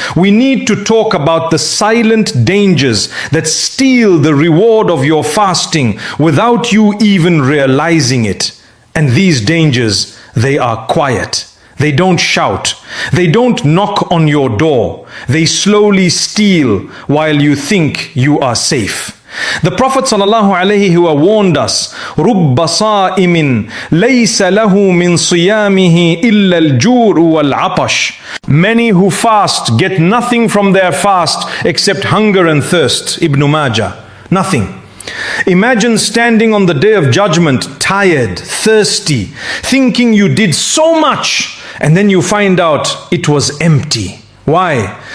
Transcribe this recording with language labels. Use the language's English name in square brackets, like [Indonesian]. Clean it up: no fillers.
[English] We need to talk about the silent dangers that steal the reward of your fasting without you even realizing it. And these dangers, they are quiet. They don't shout. They don't knock on your door. They slowly steal while you think you are safe. The Prophet ﷺ warned us, [Arabic] رُبَّ صَائِمٍ لَيْسَ لَهُ مِنْ صِيَامِهِ إِلَّا الْجُوعُ وَالْعَطَشُ. [English] Many who fast get nothing from their fast except hunger and thirst. Ibn Majah. Nothing. Imagine standing on the day of judgment, tired, thirsty, thinking you did so much, and then you find out it was empty. Why?